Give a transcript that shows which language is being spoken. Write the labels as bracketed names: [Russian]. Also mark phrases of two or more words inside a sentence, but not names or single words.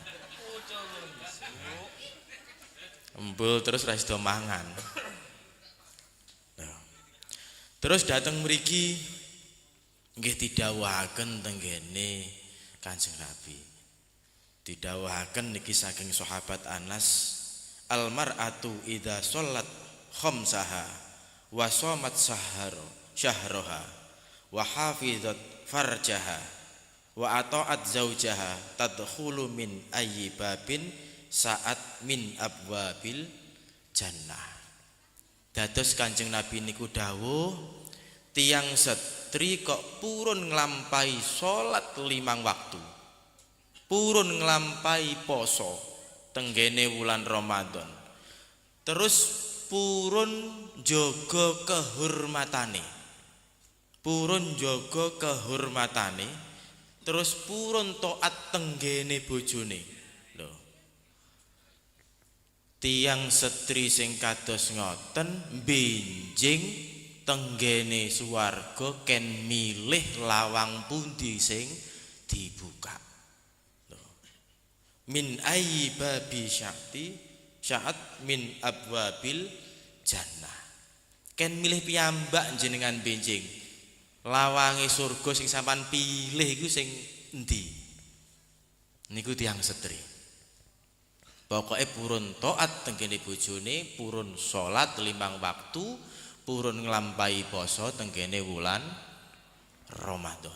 [Javanese] Embul terus ra sida mangan. Terus dateng mriki nggih didhawuhaken tenggene Kanjeng Nabi. Didhawuhaken niki saking sahabat Anas, [Arabic] المرأة إذا صلت خمسها وصامت شهرها وحفظت فرجها وأطاعت زوجها تدخل من أي باب شاءت من أبواب الجنة. [Javanese] Dados Kanjeng Nabi niku dawuh, tiyang setri kok purun nglampahi salat 5 waktu, purun nglampahi poso tenggene wulan Ramadan, terus purun jaga kehormatane, terus purun taat tenggene bojone. Tiang setri sing kados ngoten benjing tenggene swarga ken milih lawang pundi sing dibuka. [Arabic] من أي باب شاءت من أبواب الجنة. [Javanese] Ken milih piyambak jenengan benjing. Lawange surga sing sampean pilih iku sing endi? Niku tiang setri. Pokoknya purun taat tenggene bojone, purun salat 5 waktu, purun nglampahi poso tenggene wulan Ramadan.